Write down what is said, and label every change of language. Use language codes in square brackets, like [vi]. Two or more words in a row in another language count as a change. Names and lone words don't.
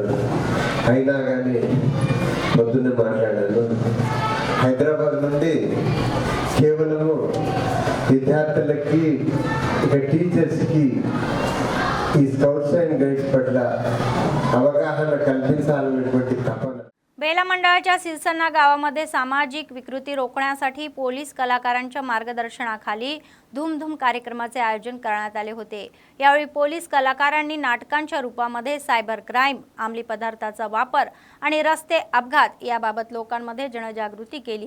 [te] అయినా కానీ పొద్దున్నే మాట్లాడాను. హైదరాబాద్ నుండి కేవలము విద్యార్థులకి ఇక టీచర్స్కి ఈ స్కౌట్స్ అండ్ గైడ్స్ పట్ల అవగాహన కల్పించాలనేటువంటి తపన. [mr] बेला मंडळाच्या सिरसन्ना गावामध्ये सामाजिक विकृती रोखण्यासाठी पोलीस कलाकारांच्या मार्गदर्शनाखाली धूमधूम कार्यक्रमाचे आयोजन करण्यात आले होते. यावेळी पोलीस कलाकारांनी नाटकांच्या रूपामध्ये [en] cyber crime, [mr] अंमली पदार्थाचा वापर आणि रस्ते अपघात याबाबत लोकांमध्ये जनजागृती केली.